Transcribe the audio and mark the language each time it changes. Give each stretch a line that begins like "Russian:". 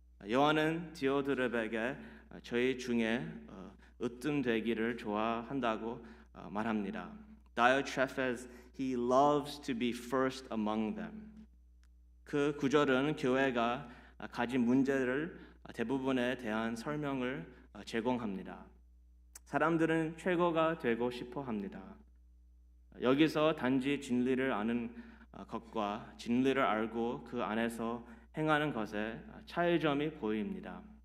Korean: 요한은 디오드레베에게 저희 중에 으뜸되기를 좋아한다고 말합니다.
English: Diotrephes, he loves to be first among them.
Korean: 그 구절은 교회가 가진 문제를 대부분에 대한 설명을 제공합니다. 사람들은 최고가 되고 싶어 합니다. 여기서 단지 진리를 아는 것과 진리를 알고 그 안에서 행하는 것에 차이점이 보입니다.